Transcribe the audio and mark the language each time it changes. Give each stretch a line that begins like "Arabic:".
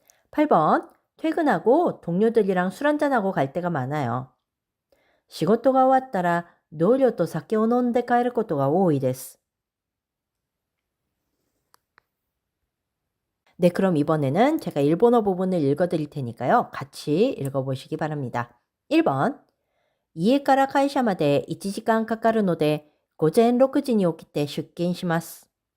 Korean: 8번, 퇴근하고 동료들이랑 술 한잔하고 갈 때가 많아요.
Japanese: 仕事が終わったら同僚と酒を飲んで帰ることが多いです.
Korean: 네, 그럼 이번에는 제가 일본어 부분을 읽어드릴 테니까요. 같이 읽어보시기 바랍니다.
Japanese: 1번, 家から会社まで1時間かかるので午前6時に起きて出勤します.